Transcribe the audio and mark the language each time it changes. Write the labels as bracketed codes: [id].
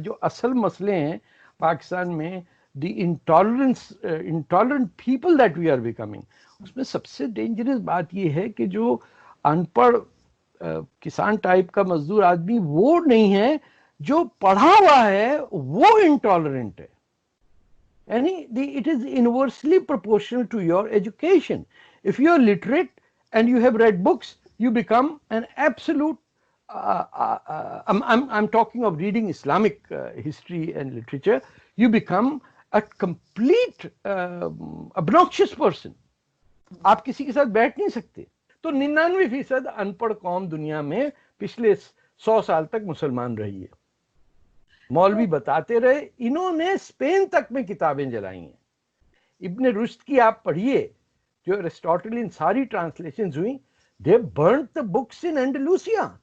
[ur] جو اصل مسئلے ہیں پاکستان میں, [en] the intolerant people that we are becoming, [ur] اس میں سب سے ڈینجرس بات یہ ہے کہ جو ان پڑھ کسان ٹائپ کا مزدور آدمی وہ نہیں ہے, جو پڑھا ہوا ہے وہ انٹالرنٹ ہے. یعنی [en] it is inversely proportional to your education. If you are literate and you have read books, you become an absolute I'm talking of reading Islamic history and literature, you become a complete obnoxious person. [ur] آپ کسی کے ساتھ بیٹھ نہیں سکتے. تو 99% ان پڑھ قوم دنیا میں پچھلے 100 سال تک مسلمان رہی ہے. مولوی بتاتے رہے, انہوں نے اسپین تک میں کتابیں جلائی ہیں. ابن رشد کی آپ پڑھیے, جو ایرسٹوٹل ساری ٹرانسلیشنز ہوئیں, [en] they burnt the books in Andalusia.